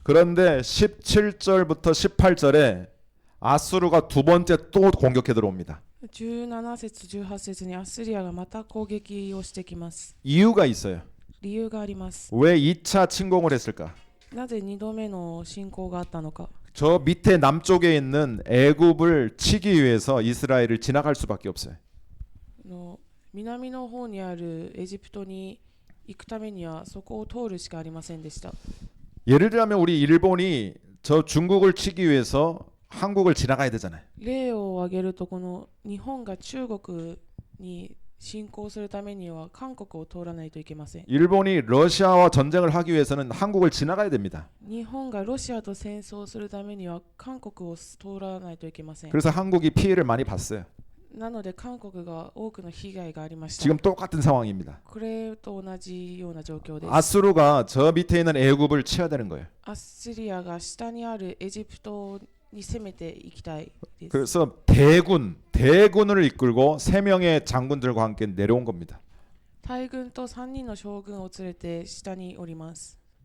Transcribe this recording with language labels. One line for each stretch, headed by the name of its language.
Korean: 그런데 17절부터 18절에 아수르가 두 번째 또 공격해 들어옵니다.
Japanese: 17節18節にアッスリアがまた攻撃をしてきます。
Korean: 이유가 있어요.
Japanese: 理由があります。
Korean: 왜 2차 침공을 했을까?
Japanese: なぜ2度目の侵攻があったのか。
Korean: 저 밑에 남쪽에 있는 애굽을 치기 위해서 이스라엘을 지나갈 수밖에 없어요.
Japanese: 南の方にあるエジプトに行くためにはそこを通るしかありませんでした。
Korean: 예를 들면 우리 일본이 저 중국을 치기 위해서 한국을 지나가야 되잖아요.
Japanese: 例を挙げるとこの日本が中国に侵攻するためには韓国を通らないといけません。
Korean: 일본이 러시아와 전쟁을 하기 위해서는 한국을 지나가야 됩니다.
Japanese: 日本がロシアと戦争するためには韓国を通らないといけません。
Korean: 그래서 한국이 피해를 많이 봤어요.
Japanese: なので韓国が多くの被害がありました。
Korean: 지금 똑같은 상황입니다.
Japanese: これと同じような状況です。
Korean: 아수르가 저 밑에 있는 애굽을 치야 되는 거예요.
Japanese: アッシリアが下にあるエジプトに攻めていきたいです。
Korean: 그래서 대군을 이끌고 세 명의 장군들과 함께 내려온 겁니다.
Japanese: 大軍と3人の将軍を連れて下におります。